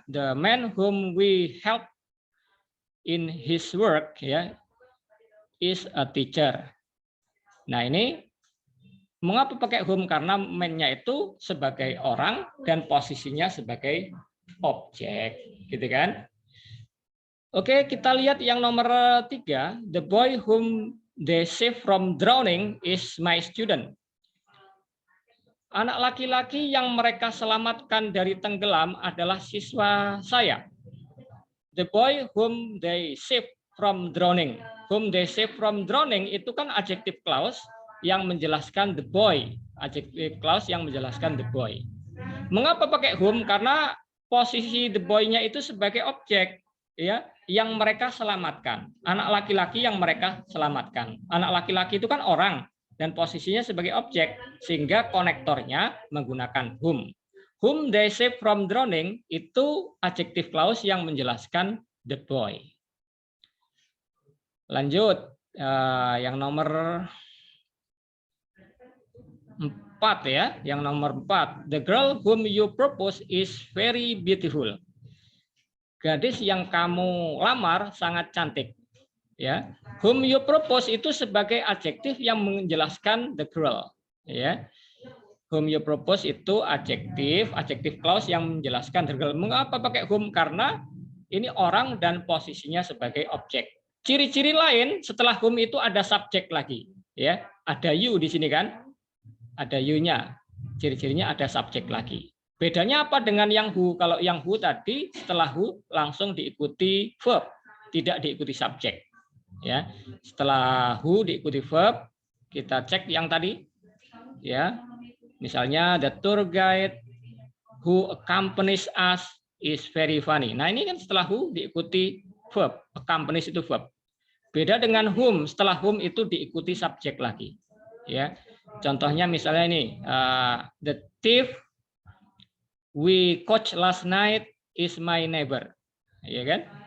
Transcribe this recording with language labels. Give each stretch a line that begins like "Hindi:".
English: The man whom we help in his work ya is a teacher.
Indonesian: Nah ini mengapa pakai whom? Karena man-nya itu sebagai orang dan posisinya sebagai objek, gitu kan? Oke, kita lihat yang nomor 3.
English: The boy whom they save from drowning is my student.
Indonesian: Anak laki-laki yang mereka selamatkan dari tenggelam adalah siswa saya.
English: The boy whom they save from drowning. Whom they save from drowning
Indonesian: itu kan adjective clause yang menjelaskan the boy. Adjective clause yang menjelaskan the boy. Mengapa pakai whom? Karena posisi the boy-nya itu sebagai objek ya yang mereka selamatkan. Anak laki-laki yang mereka selamatkan. Anak laki-laki itu kan orang dan posisinya sebagai objek sehingga konektornya menggunakan whom.
English: Whom they save from drowning
Indonesian: itu adjective clause yang menjelaskan the boy. Lanjut yang nomor 4 ya, yang nomor 4.
English: The girl whom you propose is very beautiful.
Indonesian: Gadis yang kamu lamar sangat cantik. Ya,
English: whom you propose
Indonesian: itu sebagai adjektif yang menjelaskan the girl. Ya,
English: whom you propose
Indonesian: itu adjektif clause yang menjelaskan the girl. Mengapa pakai whom? Karena ini orang dan posisinya sebagai objek. Ciri-ciri lain setelah whom itu ada subjek lagi. Ya, ada you di sini kan? Ada you-nya. Ciri-cirinya ada subjek lagi. Bedanya apa dengan yang who? Kalau yang who tadi setelah who langsung diikuti verb, tidak diikuti subjek. Ya, setelah who diikuti verb, kita cek yang tadi. Ya, Misalnya
English: the tour guide who accompanies us is very funny.
Indonesian: Nah, ini kan setelah who diikuti verb, accompanies itu verb. Beda dengan whom, setelah whom itu diikuti subjek lagi. Ya. Contohnya misalnya ini,
English: the thief we caught last night is my neighbor.
Indonesian: Ya kan?